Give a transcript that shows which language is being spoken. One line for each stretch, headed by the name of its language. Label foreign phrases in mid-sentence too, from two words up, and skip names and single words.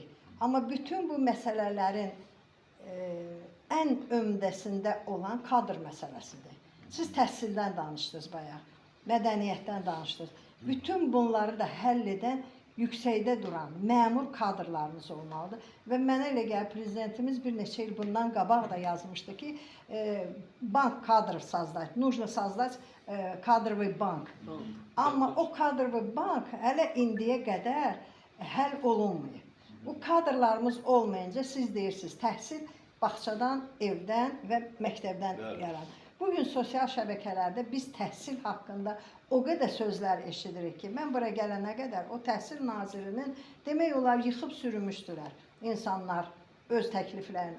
Azerbaijani: Amma bütün bu məsələlərin ən ömdəsində olan kadr məsələsidir. Siz təhsildən danışdınız bayaq, mədəniyyətdən danışdınız. Bütün bunları da həll edən yüksəkdə duran məmur kadrlarımız olmalıdır. Və mənə elə gəlir, prezidentimiz bir neçə il bundan qabaq da yazmışdı ki, bank kadr
Russian: создать, нужно создать кадровый банк.
Azerbaijani: Amma o
Russian: кадровый банк
Azerbaijani: hələ indiyə qədər həll olunmuyor. Bu kadrlarımız olmayınca siz deyirsiniz, təhsil bağçadan, evdən və məktəbdən yaranır. Bugün sosial şəbəkələrdə biz təhsil haqqında o qədər sözlər eşidirik ki, mən bura gələnə qədər o təhsil nazirinin demək olar yıxıb sürmüşdülər insanlar öz təkliflərini.